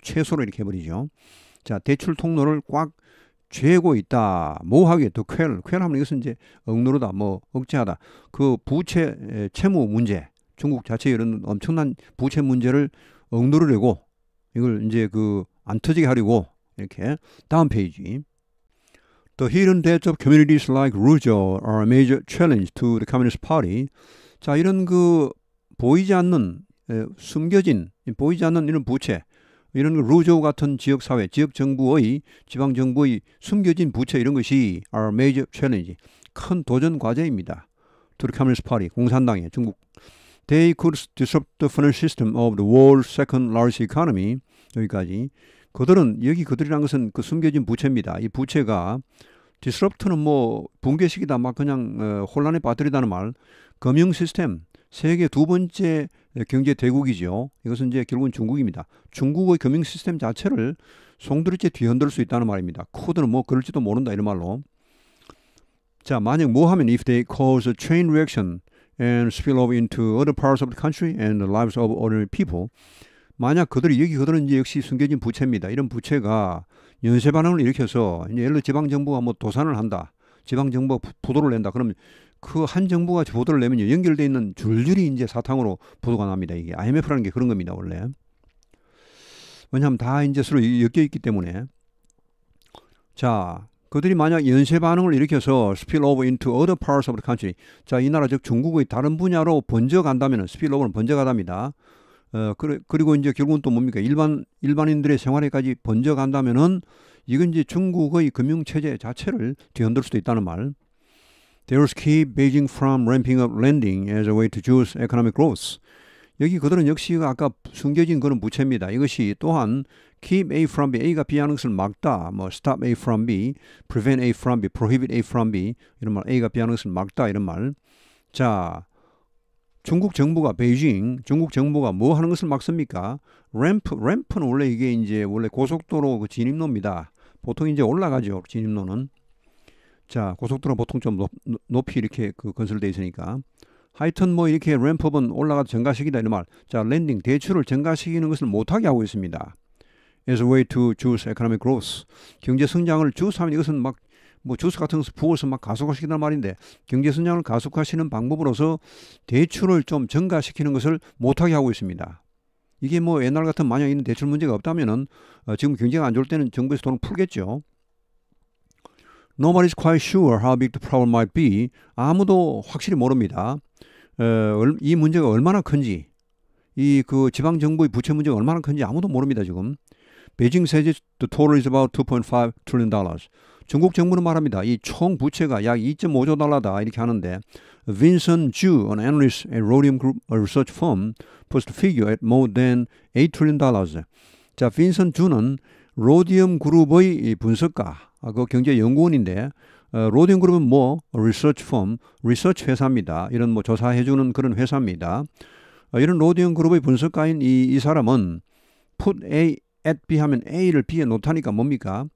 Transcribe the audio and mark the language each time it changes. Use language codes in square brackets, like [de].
[ko] 최소로 이렇게 해버리죠. 자, 대출 통로를 꽉 죄고 있다. 뭐하게? 더 퀘를 하면 이것은 이제 억누르다, 뭐 억제하다. 그 부채 채무 문제, 중국 자체 이런 엄청난 부채 문제를 억누르려고 이걸 이제 그 안 터지게 하려고 이렇게. 다음 페이지. [en] The hidden debts of communities like Ruzhou are a major challenge to the Communist Party. [ko] 자, 이런 그 보이지 않는 숨겨진 보이지 않는 이런 부채, 이런 루조우 같은 지역사회, 지역정부의, 지방정부의 숨겨진 부채 이런 것이 [en] are major challenge, [ko] 큰 도전 과제입니다. [en] To the Communist Party, [ko] 공산당에, 중국. [en] They could disrupt the financial system of the world's second largest economy. [ko] 여기까지. 그들이란 것은 그 숨겨진 부채입니다. 이 부채가 disrupt는 뭐 붕괴시키다 막 그냥 혼란에 빠뜨리다는 말. 금융 시스템 세계 두 번째 경제 대국이죠. 이것은 이제 결국은 중국입니다. 중국의 금융 시스템 자체를 송두리째 뒤흔들 수 있다는 말입니다. 코드는 뭐 그럴지도 모른다 이런 말로. 자, 만약 뭐 하면 [en] if they cause a chain reaction and spill over into other parts of the country and the lives of ordinary people. [ko] 만약 그들은 이제 역시 숨겨진 부채입니다. 이런 부채가 연쇄 반응을 일으켜서 이제 예를 들어 지방 정부가 뭐 도산을 한다. 지방 정부가 부도를 낸다. 그러면 그 한 정부가 부도를 내면 연결되어 있는 줄줄이 이제 사탕으로 부도가 납니다. 이게 IMF라는 게 그런 겁니다, 원래. 왜냐하면 다 이제 서로 엮여 있기 때문에. 자, 그들이 만약 연쇄 반응을 일으켜서 [en] spill over into other parts of the country. [ko] 자, 이 나라 즉 중국의 다른 분야로 번져간다면 [en] spill over [ko] 는 번져가답니다. 그리고 이제 결국은 또 뭡니까? 일반인들의 생활에까지 번져간다면은 이건 이제 중국의 금융체제 자체를 뒤흔들 수도 있다는 말. [en] There's keep Beijing from ramping up lending as a way to juice economic growth. [ko] 여기 그들은 역시 아까 숨겨진 그런 부채입니다. 이것이 또한 [en] keep A from B, [ko] A가 B하는 것을 막다, 뭐 [en] stop A from B, prevent A from B, prohibit A from B [ko] 이런 말, A가 B하는 것을 막다 이런 말. 자, 중국 정부가 뭐 하는 것을 막습니까? 램프는 원래 이게 이제 원래 고속도로 그 진입로입니다. 보통 이제 올라가죠, 진입로는. 자, 고속도로 보통 좀 높이 이렇게 그 건설되어 있으니까. 하여튼 뭐 이렇게 램프업은 올라가서 증가시키다 이런 말. 자, 랜딩 대출을 증가시키는 것을 못하게 하고 있습니다. [en] As a way to juice economic growth. [ko] 경제 성장을 주스하면 이것은 막 뭐 주스 같은 것을 부어서 막 가속화시키는 말인데 경제 성장을 가속화시키는 방법으로서 대출을 좀 증가시키는 것을 못하게 하고 있습니다. 이게 뭐 옛날 같은 만약 있는 대출 문제가 없다면은 지금 경제가 안 좋을 때는 정부에서 돈을 풀겠죠. [en] Nobody's quite sure how big the problem might be. [ko] 아무도 확실히 모릅니다. 이 문제가 얼마나 큰지, 이 그 지방 정부의 부채 문제가 얼마나 큰지 아무도 모릅니다 지금. [en] Beijing says the total is about 2.5 trillion dollars. [ko] 중국 정부는 말합니다. 이 총 부채가 약 2.5조 달러다 이렇게 하는데 [en] Vincent Zhu, an analyst at Rhodium Group, a research firm, puts the figure at more than 8 trillion dollars. [ko] 자, 빈슨 주는 로디움 그룹의 분석가, 그 경제 연구원인데 로디움 그룹은 뭐 리서치 펌, 리서치 회사입니다. 이런 뭐 조사해주는 그런 회사입니다. 이런 로디움 그룹의 분석가인 이 사람은 [en] put A at B [ko] 하면 A를 B에 놓다니까 뭡니까?